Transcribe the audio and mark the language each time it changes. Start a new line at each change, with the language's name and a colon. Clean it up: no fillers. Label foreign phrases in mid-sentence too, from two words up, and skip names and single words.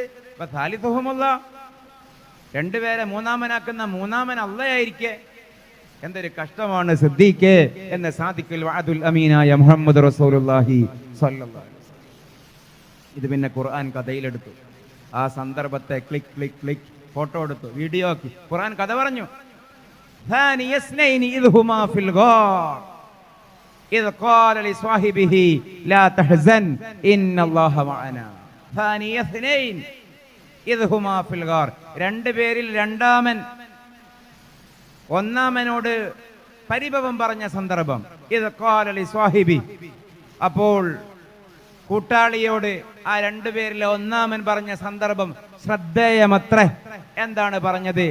Malayalam: സാലിസുഹുമുല്ലാഹ്, രണ്ടുപേരെ മൂന്നാമനാക്കുന്ന മൂന്നാമൻ അള്ളയായിരിക്കെ. എന്തൊരു കഷ്ടമാണ് സിദ്ദീഖ് എന്ന്
Arabic: صادق الوعد
Malayalam: അമീനായ മുഹമ്മദ്
Arabic: رسول الله صلى الله عليه وسلم.
Malayalam: ഇത് പിന്നെ ഖുർആൻ കഥയിലെടുത്തു. ആ സന്ദർഭത്തെ
English: click click click photo
Malayalam: എടുത്തു, വീഡിയോ ആക്കി. ഖുർആൻ കഥ പറഞ്ഞു.
Arabic: ثاني اثنين إذ هما في الغار إذ قال لصاحبه لا تحزن إن الله معنا. ثاني اثنين إذ هما في الغار,
Malayalam: രണ്ടുപേരിൽ രണ്ടാമൻ ഒന്നാമനോട് പരിഭവം പറഞ്ഞ സന്ദർഭം.
Arabic: إذ قال لصاحبه,
Malayalam: അപ്പോൾ കൂട്ടാളിയോട് ആ രണ്ടുപേരിലെ ഒന്നാമൻ പറഞ്ഞ സന്ദർഭം ശ്രദ്ധേയമത്രേ. എന്താണ് പറഞ്ഞത്?